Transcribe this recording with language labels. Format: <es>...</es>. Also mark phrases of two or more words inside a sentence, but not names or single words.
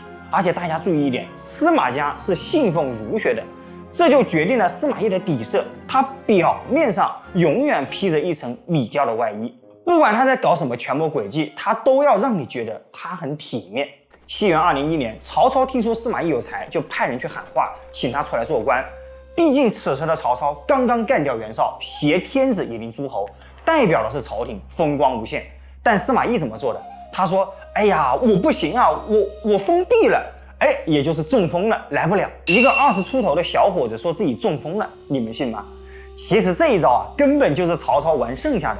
<zh>而且大家注意一點，司馬家是信奉儒學的，這就決定了司馬懿的底色，他表面上永遠披着一層禮教的外衣，不管他在搞什麼權謀詭計，他都要讓你覺得他很體面。西元201年，曹操聽說司馬懿有才，就派人去喊話，請他出來做官。畢竟此時的曹操剛剛幹掉袁紹，挾天子以令諸侯，代表的是朝廷，風光無限。但司馬懿怎麼做的？他說：“哎呀，我不行啊，我封閉了，也就是中風了，來不了。” 一個20出頭的小伙子說自己中風了，你們信嗎？其實這一招啊，根本就是曹操玩剩下的。</zh>